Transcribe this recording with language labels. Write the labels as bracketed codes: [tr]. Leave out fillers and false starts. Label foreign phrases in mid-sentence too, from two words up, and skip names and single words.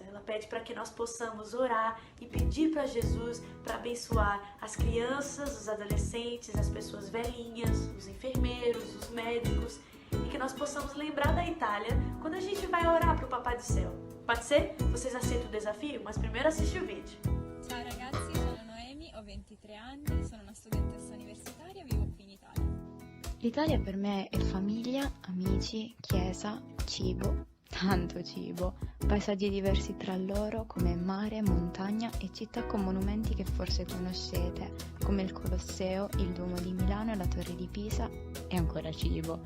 [pt] Ela pede para que nós possamos orar e pedir para Jesus para abençoar as crianças, os adolescentes, as pessoas velhinhas, os enfermeiros, os médicos. E que nós possamos lembrar da Itália quando a gente vai orar pro Papai do Céu. Pode ser? Vocês aceitam o desafio? Mas primeiro assiste o vídeo. [it] Ciao ragazzi, sono Noemi, ho 23 anni, sono una studentessa universitaria, vivo qui in Italia. L'Italia per me è famiglia, amici, chiesa, cibo, tanto cibo, paesaggi diversi tra loro come mare, montagna e città con monumenti che forse conoscete, come il Colosseo, il Duomo di Milano e la Torre di Pisa e ancora cibo.